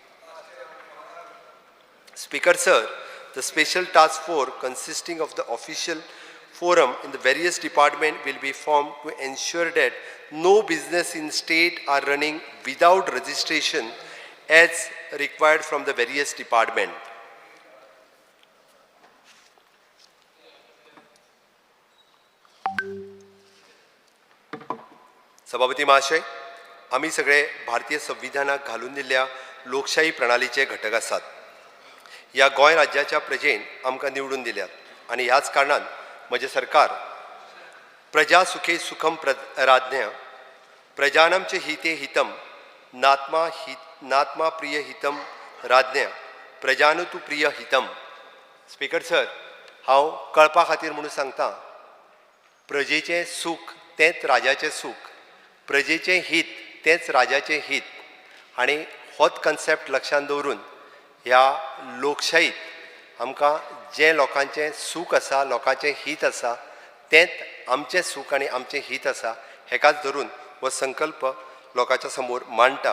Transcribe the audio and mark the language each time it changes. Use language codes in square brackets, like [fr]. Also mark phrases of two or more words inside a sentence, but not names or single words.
[en] Speaker sir, the special task force consisting of the official forum in the various departments will be formed to ensure that no business in state are running without registration as required from the various departments. [kok] सभापती महाशय, आम्ही सगळे भारतीय संविधानात घालून दिल्ल्या लोकशाही प्रणालीचे घटक आसात. या गोंय राज्याच्या प्रजेन आमकां निवडून दिल्यात आणि ह्याच कारणान म्हजें सरकार [sa] प्रजा सुखे सुखम राज्ञा प्रजानां च हिते हितम नात्मा प्रिय हितम [kok] राज्ञा प्रजानुतु प्रिय हितम. [en] Speaker sir, [kok] हांव कळपा खातीर म्हणून सांगता, प्रजेचें सूख तेंच राजाचें सूख, प्रजेचें हित तेंच राजाचें हित आणि होच कन्सेप्ट लक्षांत दवरून ह्या लोकशाहीत आमकां जें लोकांचें सूख आसा, लोकांचें हित आसा, तेंच आमचें सूख आनी आमचें हित आसा, हेकाच धरून हो संकल्प लोकांच्या समोर मांडटा.